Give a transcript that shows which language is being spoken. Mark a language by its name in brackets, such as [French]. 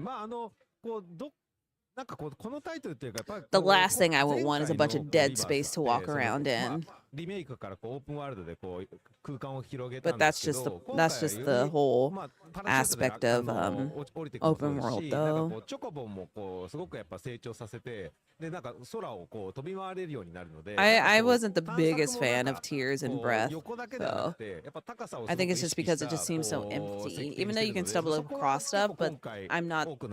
[Japanese] なんかこのタイトルっていうかやっぱり [English] The last thing I would want is a bunch of dead space to walk around in. [Japanese] リメイクからオープンワールドで空間を広げたん [English] But [Japanese] ですけど、 [English] that's just the whole aspect of open world though. [Japanese] チョコボもすごくやっぱ成長させて、でなんか空を飛び回れるようになるので。 [English] I wasn't the biggest fan of Tears and Breath, so I think it's just because it just seems so empty. Even though you can stumble across stuff, but I'm not.